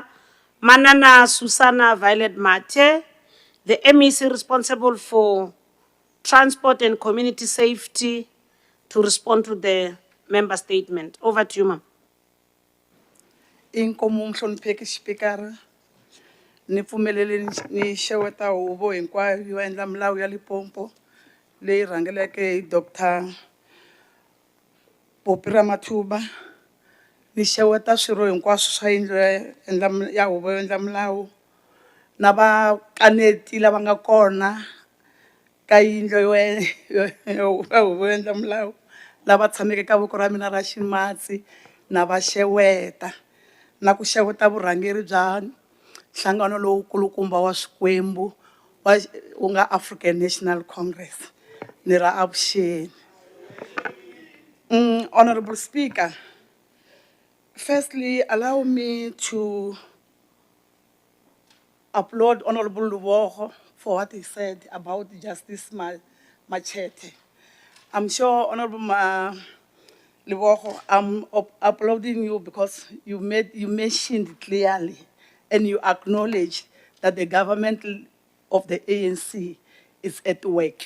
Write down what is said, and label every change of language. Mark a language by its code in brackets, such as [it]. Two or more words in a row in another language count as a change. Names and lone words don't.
[en] Manana Susana Violet Mate, the MEC responsible for transport and community safety, to respond to the member statement. Over to you, ma'am. [ts] Inkomo mhlonipheki speaker ni pfumelele ni xeweta huvo hinkwayo yo endla milawu ya Limpopo leyi rhangeleke hi Dr. Mathuba. Ni xeweta swirho hinkwaswo swa yindlu ya huvo yo endla milawu na vakaneti lava nga kona ka yindlu ya huvo yo endla milawu lava tshameke ka voko ra mina ra ximatsi na va xeweta na ku xeweta vurhangeri bya nhlangano lowu kulukumba wa Swikwembu wu nga African National Congress. Ni ra avuxeni. [en] Honorable Speaker, firstly, allow me to applaud Honorable Lubogo for what he said about Justice Machete. I'm sure Honorable Lubogo, I'm applauding you because you mentioned clearly and you acknowledge that the government of the ANC is at work.